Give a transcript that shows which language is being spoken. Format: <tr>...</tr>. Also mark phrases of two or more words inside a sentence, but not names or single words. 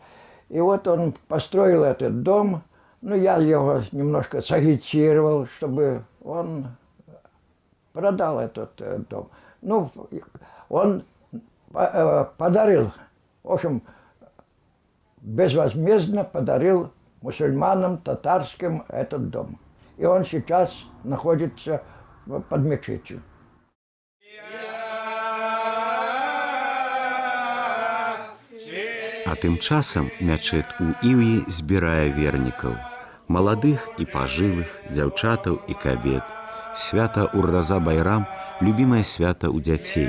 <ru>И вот он построил этот дом. Ну, я его немножко сагитировал, чтобы он продал этот дом. Ну, он подарил, в общем, безвозмездно подарил мусульманам татарским этот дом. И он сейчас находится под мечетью.</ru> <be>А тым часам мячэт у Іўі збірае вернікаў, маладых і пажылых, дзяўчатаў і кабет. Свята Ур-Раза Байрам – любімае свята ў дзяцей.</be>